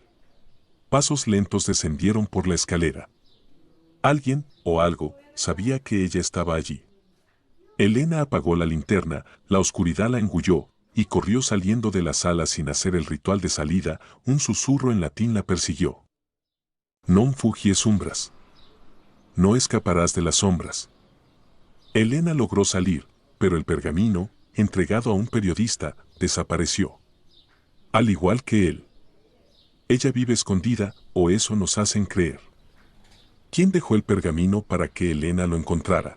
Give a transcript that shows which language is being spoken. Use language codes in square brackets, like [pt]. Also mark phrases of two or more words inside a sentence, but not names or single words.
[es] Pasos lentos descendieron por la escalera. Alguien, o algo, sabía que ella estaba allí. Elena apagó la linterna, la oscuridad la engulló, y corrió saliendo de la sala sin hacer el ritual de salida. Un susurro en latín la persiguió. [la] Non fugies umbras. [es] No escaparás de las sombras. Elena logró salir, pero el pergamino, entregado a un periodista, desapareció. Al igual que él. Ella vive escondida, o eso nos hacen creer. ¿Quién dejó el pergamino para que Elena lo encontrara?